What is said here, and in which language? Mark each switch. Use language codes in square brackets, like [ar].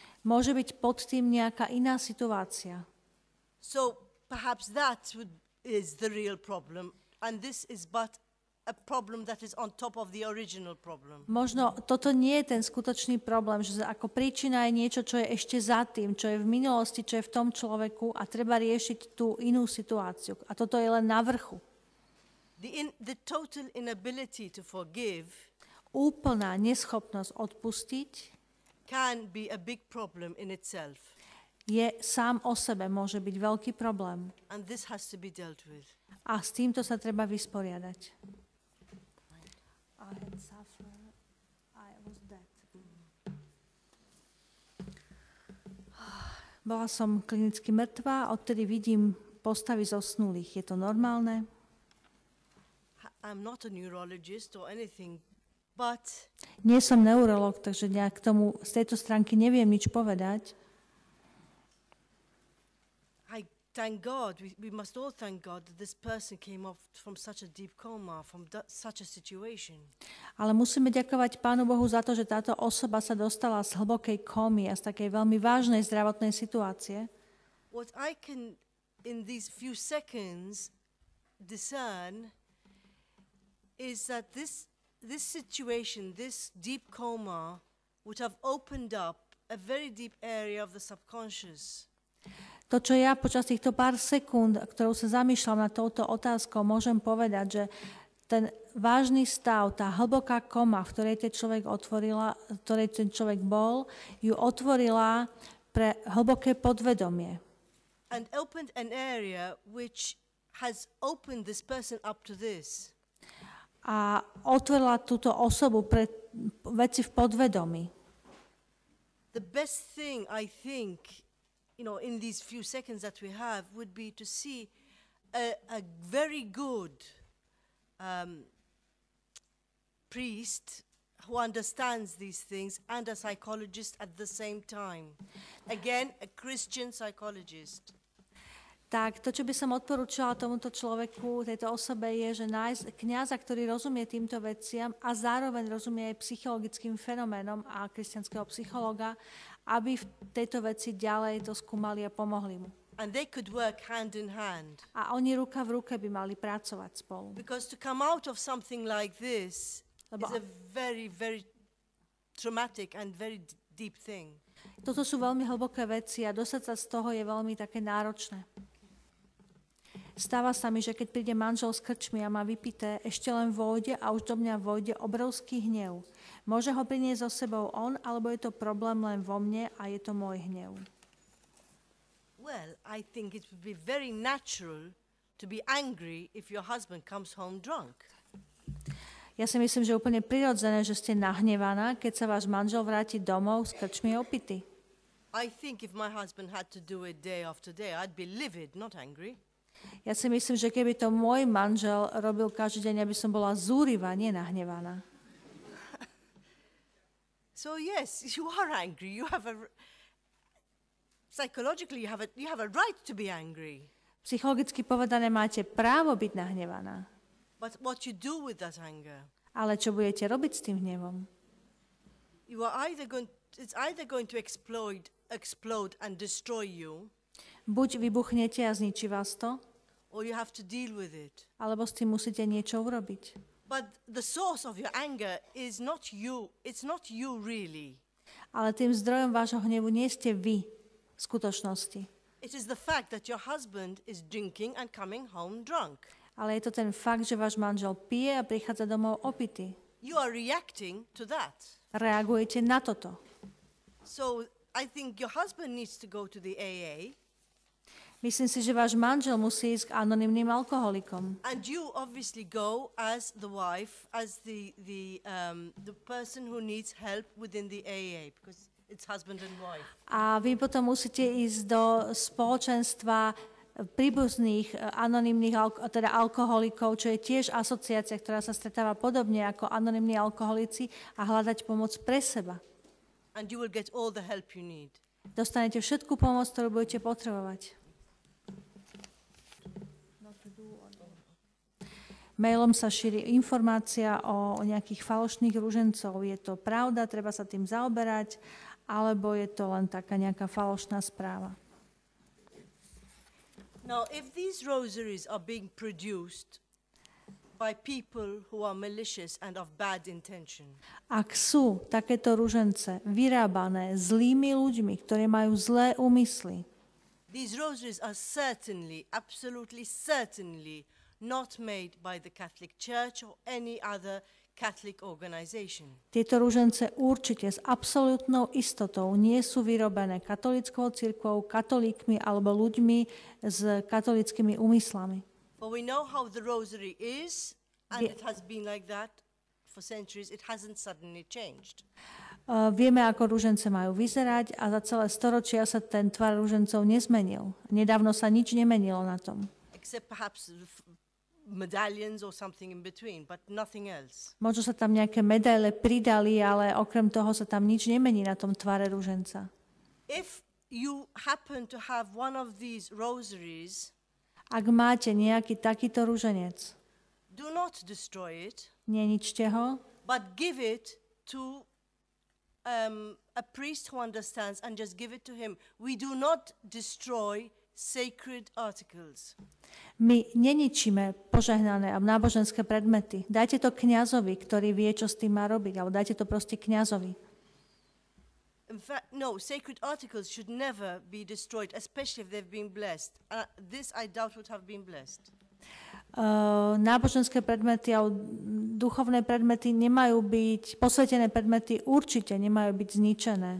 [sk] Môže byť pod tým nejaká iná situácia. [en] So perhaps is the real problem, and this is but a problem that is on top of the original problem. [sk] Možno toto nie je ten skutočný problém, že ako príčina je niečo, čo je ešte za tým, čo je v minulosti, čo je v tom človeku a treba riešiť tú inú situáciu. A toto je len na vrchu. [en] The total inability to forgive [sk] úplná neschopnosť odpustiť [en] can be a big problem in itself. [sk] Je sám o sebe môže byť veľký problém. [en] And this has to be dealt with. [sk] A s týmto sa treba vysporiadať. [en] I had suffered, I was dead. [sk] Bola som klinicky mŕtva, odtedy vidím postavy zosnulých. Je to normálne? [en] I'm not a neurologist or anything, but [sk] nie som neurolog, takže nejak k tomu z tejto stránky neviem nič povedať. [en] I thank God, we must all thank God that this person came off from such a deep coma, from such a situation. [sk] Ale musíme ďakovať Pánu Bohu za to, že táto osoba sa dostala z hlbokej kómy a z takej veľmi vážnej zdravotnej situácie. [en] What I can, in these few seconds, discern is that this situation, this deep coma, would have opened up a very deep area of the subconscious. [sk] To, čo ja počas týchto pár sekúnd, ktorou sa zamýšľam nad touto otázkou, môžem povedať, že ten vážny stav, tá hlboká koma, v ktorej ten človek bol, ju otvorila pre hlboké podvedomie. [en] And opened an area which has opened this person up to this. [sk] A otvorila túto osobu pre veci v podvedomí. [en] The best thing, I think, in these few seconds that we have, would be to see a very good priest who understands these things and a psychologist at the same time. Again, a Christian psychologist. [sk] Tak to, čo by som odporúčala tomuto človeku, tejto osobe, je, že nájsť kňaza, ktorý rozumie týmto veciam a zároveň rozumie aj psychologickým fenoménom a kresťanského psychologa, aby v tejto veci ďalej to skúmali a pomohli mu. [en] And they could work hand in hand. [sk] A oni ruka v ruke by mali pracovať spolu. [en] Because to come out of something like this is a very, very traumatic and very deep thing. [sk] Toto sú veľmi hlboké veci a dostať sa z toho je veľmi také náročné. Stáva sa mi, že keď príde manžel s krčmi a má vypité, ešte len vojde a už do mňa vojde obrovský hnev. Môže ho priniesť so sebou on, alebo je to problém len vo mne a je to môj hnev? [en] Well, I think it would be very natural to be angry if your husband comes home drunk. [sk] Ja si myslím, že je úplne prirodzené, že ste nahnevaná, keď sa váš manžel vráti domov s krčmi opity. [en] I think if my husband had to do it day after day, I'd be livid, not angry. [sk] Ja si myslím, že keby to môj manžel robil každý deň, aby som bola zúrivá, nie nahnevaná. [en] So yes, you are angry. You have psychologically you have a right to be angry. [sk] Psychologicky povedané máte právo byť nahnevaná. [en] But what you do with that anger? [sk] Ale čo budete robiť s tým hnevom? [en] It's either going to explode and destroy you. [sk] Buď vybuchnete a zničí vás to, [en] or you have to deal with it. [sk] Alebo s tým musíte niečo urobiť. [en] But the source of your anger is not you. It's not you really. [sk] Ale tým zdrojom vášho hnevu nie ste vy v skutočnosti. [en] It is the fact that your husband is drinking and coming home drunk. [sk] Ale je to ten fakt, že váš manžel pije a prichádza domov opitý. [en] You are reacting to that. [sk] Reagujete na toto. [en] So I think your husband needs to go to the AA. [sk] Myslím si, že váš manžel musí ísť k anonymným alkoholikom. [en] And you obviously go as the wife, as the person who needs help within the AA, because it's husband and wife. [sk] A vy potom musíte ísť do spoločenstva príbuzných anonymných teda alkoholikov, čo je tiež asociácia, ktorá sa stretáva podobne ako anonymní alkoholici a hľadať pomoc pre seba. [en] And you will get all the help you need. [sk] Dostanete všetku pomoc, ktorú budete potrebovať. Mailom sa šíri informácia o nejakých falošných ružencov. Je to pravda, treba sa tým zaoberať, alebo je to len taká nejaká falošná správa? [en] Now, if these rosaries are being produced by people who are malicious and of bad intention. [sk] Ak sú takéto ružence vyrábané zlými ľuďmi, ktorí majú zlé úmysly, [en] these rosaries are certainly, absolutely certainly not made by the Catholic Church or any other Catholic organization. [sk] Tieto ružence určite s absolútnou istotou nie sú vyrobené katolickou cirkvou, katolíkmi alebo ľuďmi s katolickými úmyslami. [en] For we know how the rosary is, and it has been like that for centuries. It hasn't suddenly changed. [sk] Vieme, ako ružence majú vyzerať a za celé storočia sa ten tvar ružencov nezmenil. Nedávno sa nič nemenilo na tom. [en] Except perhaps medallions or something in between, but nothing else. [sk] Možno sa tam nejaké medaile pridali, ale okrem toho sa tam nič nemení na tom tvare ruženca. [en] If you happen to have one of these rosaries, [sk] ak máte nejaký takýto ruženec, [en] do not destroy it, [sk] neničte ho, [en] but give it to a priest who understands and just give it to him. We do not destroy sacred articles. [sk] my neničíme požehnané a náboženské predmety. Dajte to kňazovi, ktorý vie, čo s tým má robiť, alebo dajte to proste kňazovi. [en] In fact, no, sacred articles should never be destroyed, especially if they've been blessed. This I doubt would have been blessed. [sk] Náboženské predmety a duchovné predmety nemajú byť, posvetené predmety určite nemajú byť zničené.